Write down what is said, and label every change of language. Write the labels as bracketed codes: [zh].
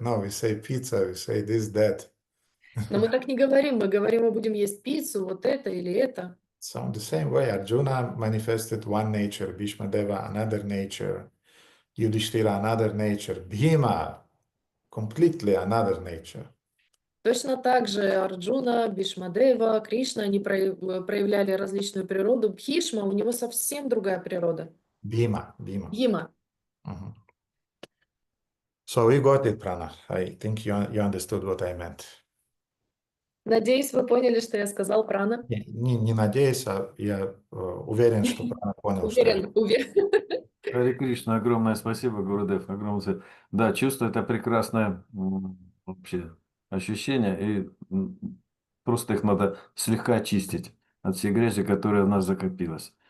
[en] No, we say pizza, we say this, that. [ru] Но мы так не говорим. Мы говорим, мы будем есть пиццу, вот это или это. [en] So in the same way, Arjuna manifested one nature, Bhishmadeva another nature, Yudhishthira another nature, Bhima completely another nature. [ru] Точно так же Арджуна, Бхишмадева, Кришна, они проявляли различную природу. Бхишма, у него совсем другая природа. [en] Bhima. [ru] Бхима. [en] So we got it, Prana. I think you understood what I meant. [ru] Надеюсь, вы поняли, что я сказал, Прана. Не надеюсь, а я уверен, что Прана понял. Уверен. Харе Кришна, огромное спасибо, Гурудев, огромное спасибо. Да, чувство это прекрасное вообще ощущение, и просто их надо слегка очистить от всей грязи, которая в нас закопилась.